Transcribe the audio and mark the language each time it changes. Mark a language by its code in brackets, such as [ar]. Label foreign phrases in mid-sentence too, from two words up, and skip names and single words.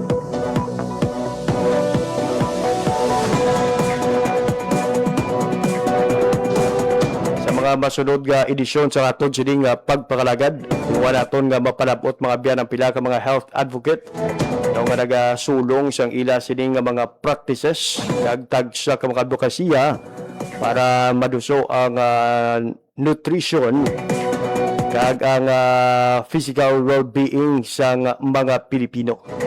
[hil] Mga masunod nga edisyon sa aton sining pagpakalagad, wala naton nga mapalabot mga biyan ang pila ka mga [en] health advocate [hil] nga nagasulong sang ila sining nga mga practices kag tagsa ka mga advokasya para maduso ang nutrition kag ang [en] physical well-being [hil] sang mga Pilipino.